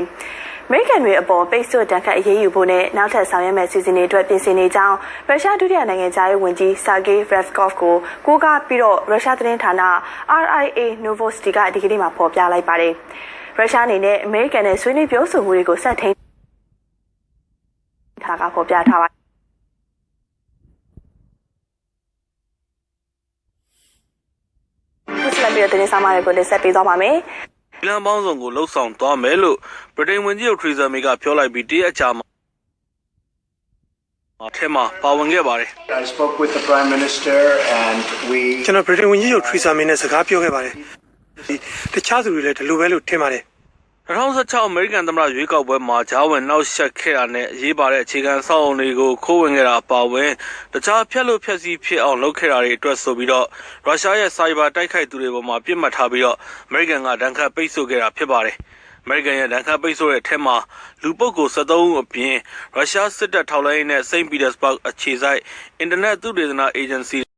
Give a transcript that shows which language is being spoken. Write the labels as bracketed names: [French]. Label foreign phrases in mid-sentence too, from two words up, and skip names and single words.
[Burmese] ။အမေရိကန်တွေအပေါ်ပိတ်ဆို့တန်းခတ်အရေးယူဖို့နဲ့နောက်ထပ်ဆောင်ရွက်မယ့်စီစဉ်တွေအတွက်ပြင်ဆင်နေကြောင်းရုရှားဒုတိယနိုင်ငံသားရေးဝန်ကြီးဆာဂေး Revkov ကိုကိုးကားပြီးတော့ရုရှားသတင်းဌာန RIA Novosti ကဒီကနေ့မှာဖော်ပြလိုက်ပါတယ်။ရုရှားအနေနဲ့အမေရိကန်နဲ့ဆွေးနွေးပြောဆိုမှုတွေကိုဆက်ထိန်ထားကဖော်ပြထားပါတယ်။ဆက်ပြီးတဲ့စာမားတွေကိုလက်ဆက်ပေးသွားပါမယ် ။လမ်းပေါင်းစုံကိုလှုပ်ဆောင်သွားမယ်လို့ဗြိတိန်ဝန်ကြီးချုပ်ထရီဇာမေကပြောလိုက်ပြီးတရက်အကြာမှာထဲမှာပါဝင်ခဲ့ပါတယ်။ [English] I spoke with the Prime Minister and we [Burmese] ကျွန်တော်ဗြိတိန်ဝန်ကြီးချုပ်ထရီဇာမေနဲ့စကားပြောခဲ့ပါတယ်။တခြားသူတွေလည်းဒီလိုပဲလို့ထင်ပါတယ်။ 2016အမေရိကန်သမ္မတရွေးကောက်ပွဲမှာဂျာဝင်နောက်ဆက်ခဲ့တာနဲ့အရေးပါတဲ့အခြေခံစောင့်အုံတွေကိုခိုးဝင်ခဲ့တာအပါအဝင်တခြားဖြက်လို့ဖြက်စီးဖြစ်အောင်လုပ်ခဲ့တာတွေအတွက်ဆိုပြီးတော့ရုရှားရဲ့စိုက်ဘာတိုက်ခိုက်သူတွေပေါ်မှာပြစ်မှတ်ထားပြီးတော့အမေရိကန်ကဒဏ်ခတ်ပိတ်ဆို့ခဲ့တာဖြစ်ပါတယ်။အမေရိကန်ရဲ့ဒဏ်ခတ်ပိတ်ဆို့တဲ့အထက်မှာလူပုဂ္ဂိုလ်73ဦးအပြင်ရုရှားစစ်တပ်ထောက်လှမ်းရေးနဲ့စိန့်ပီတာစဘာ့ဂ်အခြေစိုက်အင်တာနက်သုတေသနအေဂျင်စီ